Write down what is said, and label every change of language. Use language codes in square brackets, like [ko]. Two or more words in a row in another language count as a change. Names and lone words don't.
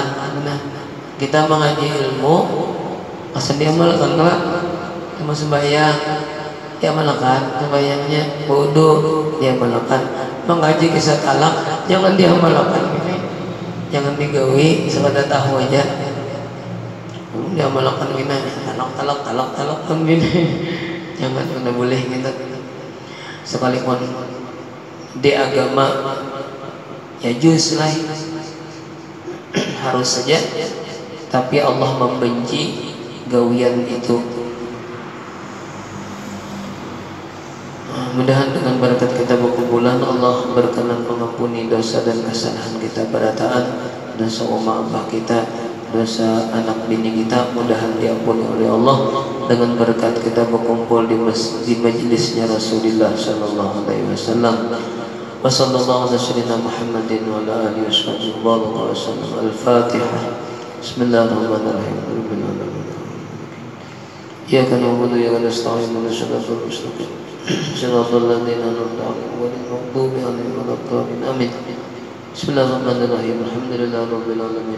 [bjn] Nah, kita mengaji ilmu asal diamalkan lah, cuma sembahyang diamalkan, sembahyangnya wudu diamalkan, mengaji kisah talak jangan diamalkan, jangan digawi sekadar tahu aja, diamalkan gini talak kan gini, jangan, tidak boleh gitu. Sekalipun di agama ya juz lah, harus saja, tapi Allah membenci gawian itu. Mudahan dengan berkat kita berkumpulan, Allah berkenan mengampuni dosa dan kesalahan kita, berataan dosa umat abah kita, dosa anak bini kita, mudahan diampuni oleh Allah dengan berkat kita berkumpul di majlisnya Rasulullah [ar] صلى الله عليه وسلم. وصلى الله على سيدنا محمد وعلى آله وسلم. Al-Fatihah. Bismillahirrahmanirrahim. رب العالمين. إياك نعبد وإياك نستعين. اهدنا الصراط المستقيم صراط الذين أنعمت عليهم غير المغضوب عليهم ولا الضالين. Amin. بسم الله الرحمن الرحيم الحمد لله رب العالمين.